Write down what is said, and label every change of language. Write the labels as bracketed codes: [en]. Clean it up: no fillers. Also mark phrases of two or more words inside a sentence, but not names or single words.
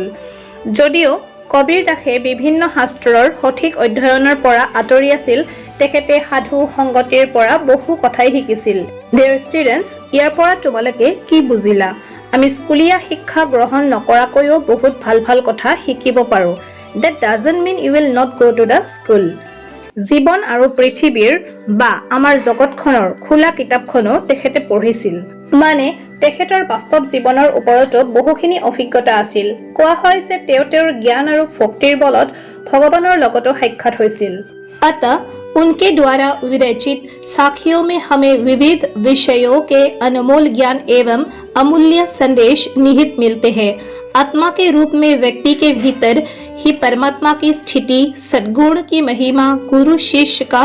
[as] যদিও কবীৰদাসে বিভিন্ন শাস্ত্ৰৰ সঠিক অধ্যয়নৰ পৰা আঁতৰি আছিল, তেখেতে সাধু সংগতিৰ পৰা বহু কথাই শিকিছিল। [en] dear students, [as] ইয়াৰ পৰা তোমালোকে কি বুজিলা? আমি স্কুলীয়া শিক্ষা গ্ৰহণ নকৰাকৈও বহুত ভাল ভাল কথা শিকিব পাৰোঁ। [en] That doesn't mean you will not go to the school. [as] জীৱন আৰু পৃথিৱীৰ বা আমাৰ জগতখনৰ খোলা কিতাপখনো তেখেতে পঢ়িছিল। মানে তেখেতৰ বাস্তৱ জীৱনৰ ওপৰতো বহুখিনি অভিজ্ঞতা আছিল। কোৱা হয় যে তেওঁ তেওঁৰ জ্ঞান আৰু ভক্তিৰ বলত ভগৱানৰ লগতো সাক্ষাৎ হৈছিল। [hi] अतः उनके द्वारा विरचित साखियों में हमें विविध विषयों के अनमोल ज्ञान एवं अमूल्य संदेश निहित मिलते हैं। आत्मा के रूप में व्यक्ति के भीतर ही परमात्मा की स्थिति, सद्गुण की महिमा, गुरु शिष्य का